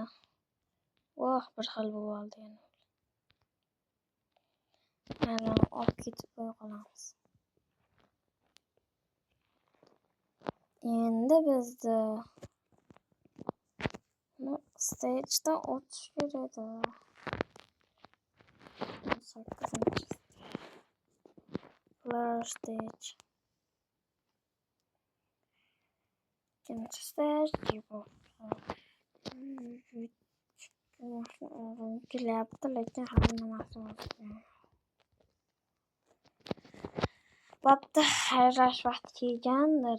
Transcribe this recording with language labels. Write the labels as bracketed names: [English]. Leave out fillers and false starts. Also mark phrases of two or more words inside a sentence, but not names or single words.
[Uzbek] Voh, bir xil bo'lib oldi yana. Mana olib ketib qo'ya qolamiz. Endi bizda stage'dan o'tish kerak edi. [English] 18-stage. Flash stage. [Uzbek] Ikkinchi stage bu. Kelyapti, lekin hamma narsa o'zgardi. Bo'pti, xayrlash vaqti kelgandir.